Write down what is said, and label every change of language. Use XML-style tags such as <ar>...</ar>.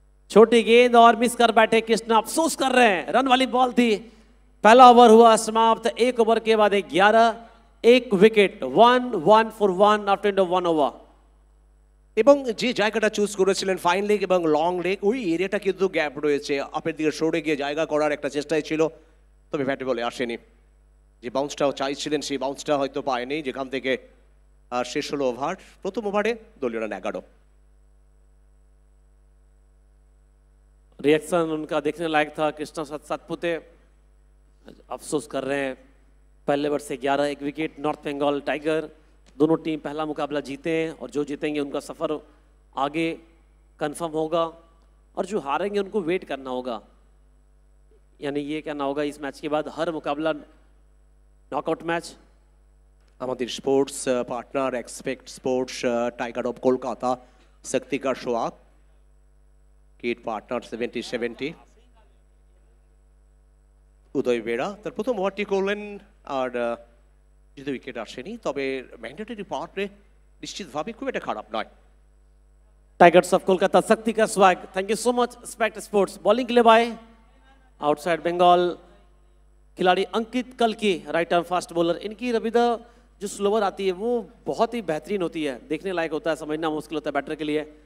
<hi>छोटी गेंद और मिस कर बैठे कृष्णा, अफसोस कर रहे हैं, रन वाली बॉल थी। पहला ओवर हुआ समाप्त, 1 ओवर के बाद 11, 1 উইকেট,</hi> <en>1 for 1 after 1</en> <hi>ওভার।</hi> <bn>এবং যে জায়গাটা চুজ করেছিলেন ফাইন লেগ এবং লং লেগ, ওই এরিয়াটা কিন্তু গ্যাপ রয়েছে, আপের দিকে সরে গিয়ে জায়গা করার একটা চেষ্টাই ছিল, তবে ব্যাটে বলে আসেনি। যে বাউন্সটাও চাইছিলেন সেই বাউন্সটা হয়তো পায়নি, যেখান থেকে শেষ হলো ওভার। প্রথম ওভারে দলীয় রান 11।</bn> <hi>रिएक्शन उनका देखने लायक था। कृष्णा सातपुते अफसोस कर रहे हैं, पहले ओवर से 11, 1 विकेट। नॉर्थ बंगाल टाइगर, दोनों टीम पहला मुकाबला जीते हैं और जो जीतेंगे उनका सफ़र आगे कंफर्म होगा, और जो हारेंगे उनको वेट करना होगा। यानी ये कहना होगा इस मैच के बाद हर मुकाबला नॉकआउट मैच।</hi> <bn>আমাদের sports partner expect sports, tiger of Kolkata, শক্তিকা swag, kit partner 70-70, উদয় বেড়া তার প্রথম ওভারটি করলেন। আর যদি উইকেট আসেনি, তবে ম্যান্ডেটরি পাওয়ার প্লে নিশ্চিতভাবে খুব একটা খারাপ নয়।</bn> <hi>टाइगर्स ऑफ कोलकाता, शक्ति का swag. Thank you so much specs sports. Bowling के लिए बाय आउटसाइड बंगाल खिलाड़ी अंकित कल्की, राइट आर्म फास्ट बॉलर। इनकी रविदा जो स्लोवर आती है वो बहुत ही बेहतरीन होती है, देखने लायक होता है, समझना मुश्किल होता है बैटर के लिए।</hi>